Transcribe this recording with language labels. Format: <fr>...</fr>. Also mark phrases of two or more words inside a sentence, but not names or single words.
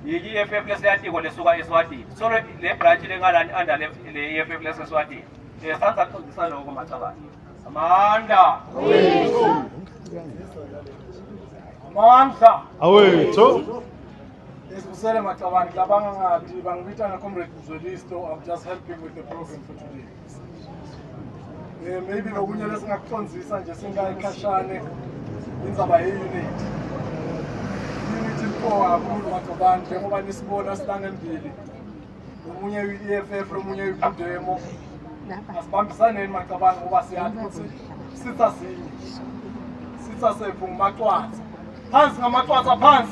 <ss>yi-EFF lesiyatiko lesuka eSwatini. So le branch lengalani under le EFF leseSwatini. Sansa kuxoxisana lokho macabani. Amanda. Amandla. Awethu. Esibusele macabani labanga ngathi bangibita na comrade Mzolisto.</ss> <en>I'm just helping with the program for today.</en> <ss>Maybe lokunye lesingakucondzisa nje singayikhashane indzaba ye-unit. Unit impowa kakhulu macabani njengoba nisibona sihlangembili. Omunye uyi-EFF, omunye uyi-Budemo. Asibambisaneni macabani ngoba siyazi ukuthi sitha sinye. Sitha sephu ngumacwazi. Phansi ngamacwazi phansi.</ss>